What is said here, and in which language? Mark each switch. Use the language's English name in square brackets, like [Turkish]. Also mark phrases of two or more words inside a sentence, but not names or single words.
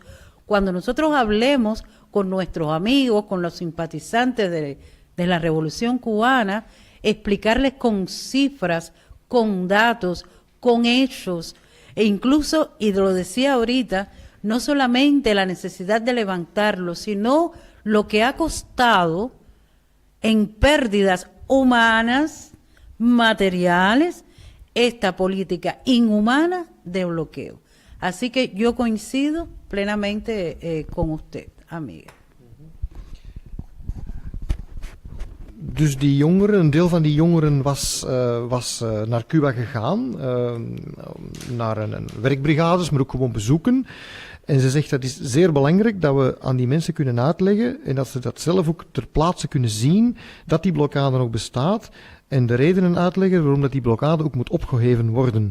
[Spanish] Cuando nosotros hablemos con nuestros amigos, con los simpatizantes de la Revolución Cubana, explicarles con cifras, con datos, con hechos, e incluso, y lo decía ahorita, no solamente la necesidad de levantarlo, sino lo que ha costado en pérdidas humanas, materiales, esta política inhumana de bloqueo. Así que yo coincido plenamente con usted, amiga. [Dutch] Dus die jongeren, een deel van die jongeren was naar Cuba gegaan, naar een werkbrigades, maar ook gewoon bezoeken. En ze zegt dat is zeer belangrijk dat we aan die mensen kunnen uitleggen en dat ze dat zelf ook ter plaatse kunnen zien, dat die blokkade nog bestaat en de redenen uitleggen waarom dat die blokkade ook moet opgeheven worden.